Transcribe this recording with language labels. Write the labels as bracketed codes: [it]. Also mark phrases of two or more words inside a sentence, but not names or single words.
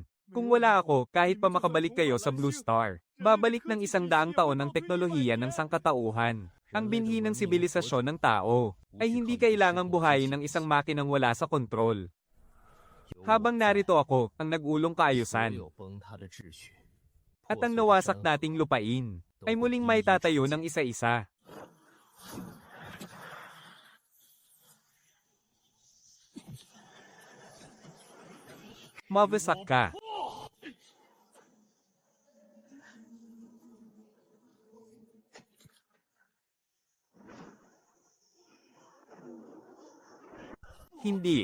[tl] Kung wala ako, kahit pa makabalik kayo sa Blue Star, babalik ng 100 taon ng teknolohiya ng sangkatauhan. Ang binhi ng sibilisasyon ng tao ay hindi kailangang buhayin ng isang makinang wala sa kontrol. Habang narito ako, ang nag-ulong kaayusan, [zh] 有崩塌的秩序， [tl] at ang nawasak nating lupain, ay muling may tatayo ng isa-isa. Mabasak ka. Hindi.